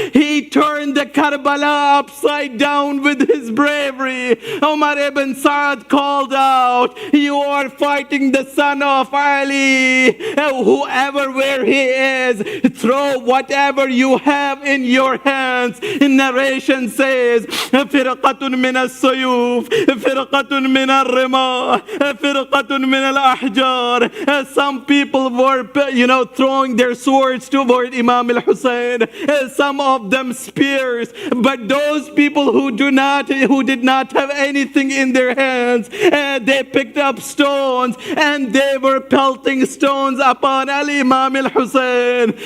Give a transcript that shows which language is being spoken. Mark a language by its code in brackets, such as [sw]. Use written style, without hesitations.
[en] He turned the Karbala upside down with his bravery. Umar ibn Sa'ad called out, you are fighting the son of Ali. Whoever where he is, throw whatever you have in your hands. Narration says, [ar] فرقة من السيوف, فرقة من الرماح, فرقة من الأحجار. [en] Some people were, throwing their swords toward Imam al-Hussein. Some of them spears. But those people who did not have anything in their hands, they picked up stones and they were pelting stones upon Al-Imam al-Hussein.